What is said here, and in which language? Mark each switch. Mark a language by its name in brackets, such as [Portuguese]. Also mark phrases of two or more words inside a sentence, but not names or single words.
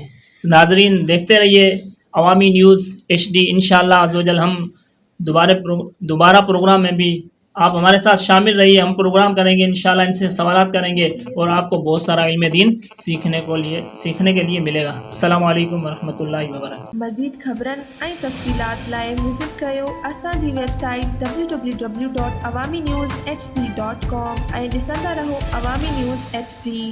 [Urdu] ناظرین دیکھتے رہیے عوامی نیوز HD۔ [Arabic] انشاءاللہ عز و جل [Urdu] ہم دوبارہ پروگرام میں بھی آپ ہمارے ساتھ شامل رہیے، ہم پروگرام کریں گے انشاءاللہ، ان سے سوالات کریں گے اور آپ کو بہت سارا علم دین سیکھنے کے لیے ملے گا۔ [Arabic] السلام علیکم ورحمۃ اللہ وبرکاتہ۔ [Sindhi] مزید خبرن ऐं तफ़सीलात लाइ विज़िट कयो असांजी वेबसाइट www.awamiNewsHD.com ऐं ॾिसंदा रहो अवामी न्यूज़ HD।